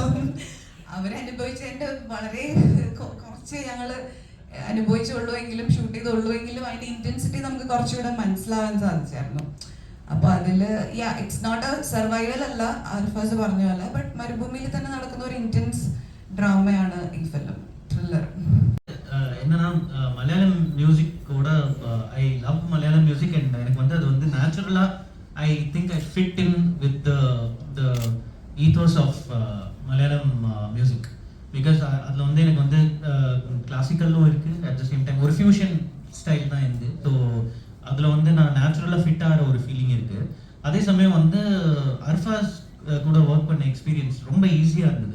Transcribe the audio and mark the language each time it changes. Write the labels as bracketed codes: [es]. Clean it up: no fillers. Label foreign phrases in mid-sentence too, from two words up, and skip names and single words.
[ml] അവരനുഭവിച്ച എന്റെ വളരെ കുറച്ച് ഞങ്ങള് അനുഭവിച്ചുള്ളൂ എങ്കിലും ഷൂട്ട് ചെയ്തുള്ളൂ എങ്കിലും അതിന്റെ ഇന്റൻസിറ്റി നമുക്ക് കുറച്ചുകൂടെ മനസ്സിലാവാൻ സാധിച്ചായിരുന്നു. അപ്പൊ അതില് [en] it's not a survival [ml] അല്ല, ആൽഫാസ് പറഞ്ഞ പോലെ, ബട്ട് മരുഭൂമിയിൽ തന്നെ നടക്കുന്ന ഒരു ഇന്റൻസ് ഡ്രാമയാണ് ഈ ഫിലിം, ത്രില്ലർ. [ta] என்னன்னா மலையாளம் மியூசிக் கூட [en] I love Malayalam music and [ta] எனக்கு வந்து அது வந்து நேச்சுரலாக [en] I think I fit in with the ethos of Malayalam music. [ta] பிகாஸ் அதில் வந்து எனக்கு வந்து கிளாசிக்கலும் இருக்குது, [en] at the same time [ta] ஒரு [en] fusion style [ta] தான் இருந்து. ஸோ ஃபிட் ஆகிற ஒரு ஃபீலிங் இருக்குது. அதே சமயம் வந்து அர்ஃபாஸ் கூட ஒர்க் பண்ண எக்ஸ்பீரியன்ஸ் ரொம்ப ஈஸியாக இருந்தது.